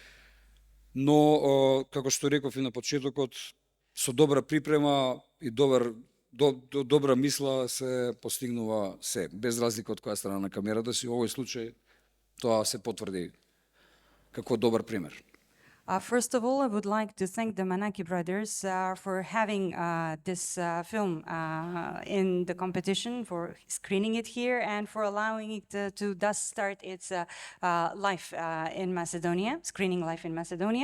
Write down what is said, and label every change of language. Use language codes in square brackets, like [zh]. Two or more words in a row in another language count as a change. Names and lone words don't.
[mk] Но, како што реков и на почетокот, со добра припрема и добра мисла се постигнува се, без разлика од која страна на камерата си. Во овој случај тоа се потврди како добар пример. [en] First of all, I would like to thank the Manaki brothers for having this film in the competition, for screening it here, and for allowing it to thus start its life in Macedonia, screening life in Macedonia.